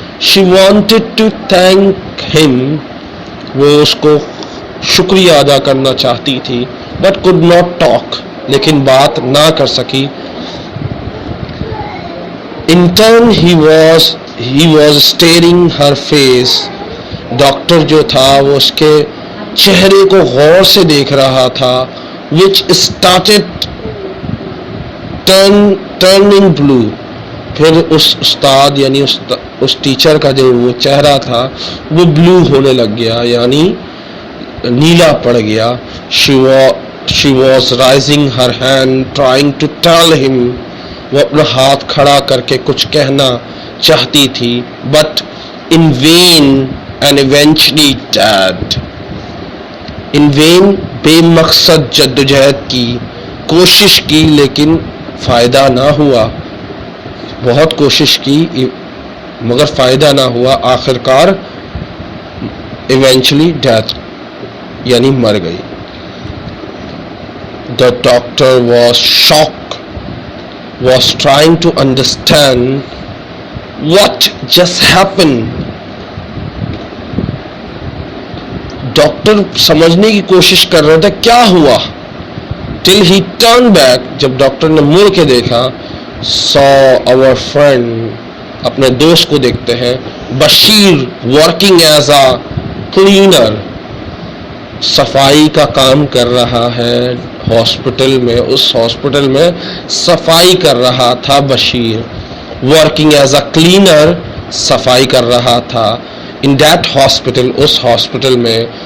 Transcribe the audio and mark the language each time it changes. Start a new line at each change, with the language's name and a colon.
English: She wanted to thank him.
Urdu: وہ اس کو شکریہ ادا کرنا چاہتی تھی.
English: but could not talk,
Urdu: لیکن بات نہ کر سکی.
English: In turn he was staring her face.
Urdu: Doctor جو تھا وہ اس کے چہرے کو غور سے دیکھ رہا تھا.
English: which started turning blue.
Urdu: پھر اس استاد یعنی اس ٹیچر کا جو وہ چہرہ تھا وہ بلو ہونے لگ گیا یعنی نیلا پڑ گیا.
English: she was raising her hand trying to tell him.
Urdu: وہ اپنا ہاتھ کھڑا کر کے کچھ کہنا چاہتی تھی.
English: but in vain and eventually died. in vain
Urdu: بے مقصد جدوجہد کی, کوشش کی لیکن فائدہ نہ ہوا. بہت کوشش کی مگر فائدہ نہ ہوا, آخر کار ایونچولی ڈیتھ یعنی مر گئی.
English: The doctor was shocked, was trying to understand what just happened.
Urdu: Doctor سمجھنے کی کوشش کر رہا تھا کیا ہوا.
English: till he turned back,
Urdu: جب ڈاکٹر نے مڑ کے دیکھا,
English: saw our friend,
Urdu: اپنے دوست کو دیکھتے ہیں, Bashir
English: working as a cleaner,
Urdu: صفائی کا کام کر رہا ہے ہاسپٹل میں. اس ہاسپٹل میں صفائی کر رہا تھا Bashir.
English: working as a cleaner,
Urdu: صفائی کر رہا تھا.
English: in that hospital,
Urdu: اس hospital میں.